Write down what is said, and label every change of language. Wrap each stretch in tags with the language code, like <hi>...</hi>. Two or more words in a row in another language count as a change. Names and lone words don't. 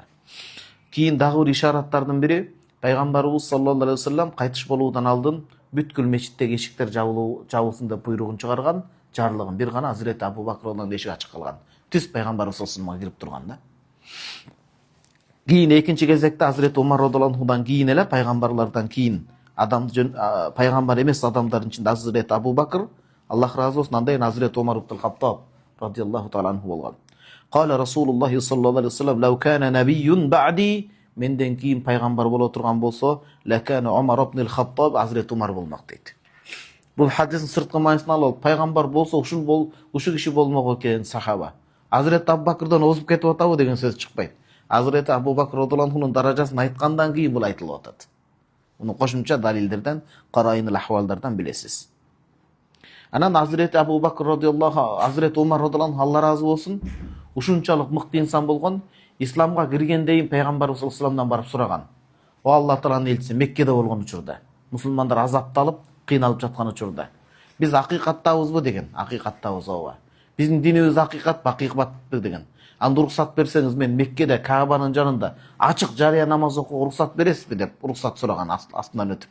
<ky>Кийин дагы бир ишараттардын бири пайгамбарыбыз</ky> <ar>صلى الله عليه وسلم</ar> <ky>кайтыш болуудан алдын бүткүл мечиттеги эшиктер жабылсын деп буйругун чыгарган, жарлыгын бир гана Hazreti Abu Bakr'дан эшик ачык калган. Түз пайгамбарыбыз</ky> <ar>صلى الله عليه</ar> <ky>кирип турган да. Кийин экинчи кезекте Hazreti Umar</ky> <ar>رضي الله عنه</ar> <ky>кийин эле пайгамбарлардан кийин пайгамбар эмес адамдардын ичинде Hazreti Abu Bakr, Аллах ыраазы болсун, андан кийин Hazreti Umar ибн Хаттаб</ky> <ar>رضي الله تعالى عنه</ar> <ky>болгон.</ky> <ar>قال رسول الله صلى الله عليه وسلم: "لو كان نبي بعدي",</ar> <ky>менден кийин пайгамбар боло турган болсо,</ky> <ar>لكان عمر بن الخطاب, Hazreti Umar</ar> <ky>болмок дейт. Бул хадистин сырткы маанисын алып, пайгамбар болсо ушул киши болмок экен сахаба. Hazreti Abu Bakr'дан озуп кетип атабы деген сөз чыкпайт. Hazreti Abu Bakr</ky> <ar>رضي الله عنه</ar> <ky>даражасын айткандан кийин бул айтылып атат. Муну кошумча далилдерден, карайын ахвалдардан билесиз. Анан Hazreti Abu Bakr радhiyallahu, Hazreti Umar</ky> <ar>رضي الله عنه</ar> <ky>Алла разы болсун, ушунчалык мыкты инсан болгон, исламга киргендейин пайгамбарыбыз</ky> <ar>صلى الله عليه</ar> <ky>вассаламдан барып сураган. О Алла тааланын элчиси, Меккеде болгон учурда, мусулмандар азапталып, кыйналып жаткан учурда, биз акыйкаттабызбы деген, акыйкаттабыз ооба. Биздин динибиз акыйкатпы, акыйкатпы деген. Анда уруксат берсеңиз, мен Меккеде Каабанын жанында ачык жарыя намаз окууга уруксат бересизби деп уруксат сураган, астынан өтүп.</ky>